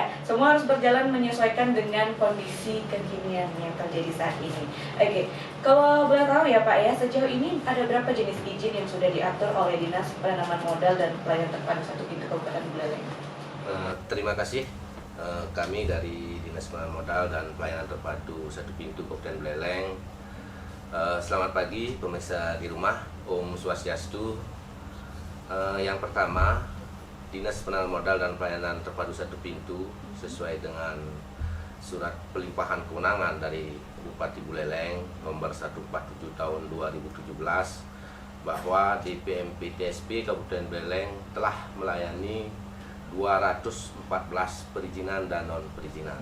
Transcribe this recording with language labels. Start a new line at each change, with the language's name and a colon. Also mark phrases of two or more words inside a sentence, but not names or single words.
Indonesian: Semua harus berjalan menyesuaikan dengan kondisi kekinian yang terjadi saat ini. Oke, kalau boleh tahu ya Pak ya, sejauh ini ada berapa jenis izin yang sudah diatur oleh Dinas Penanaman Modal dan Pelayanan Terpadu Satu Pintu Kabupaten Buleleng? Terima kasih. Kami dari Dinas Penanaman Modal dan Pelayanan Terpadu Satu Pintu Kabupaten Buleleng. Selamat pagi pemirsa di rumah. Om Swastiastu. Yang pertama, Dinas Penanaman Modal dan Pelayanan Terpadu Satu Pintu sesuai dengan surat pelimpahan kewenangan dari Bupati Buleleng nomor 147 tahun 2017 bahwa DPMP-TSP Kabupaten Buleleng telah melayani 214 perizinan dan non-perizinan.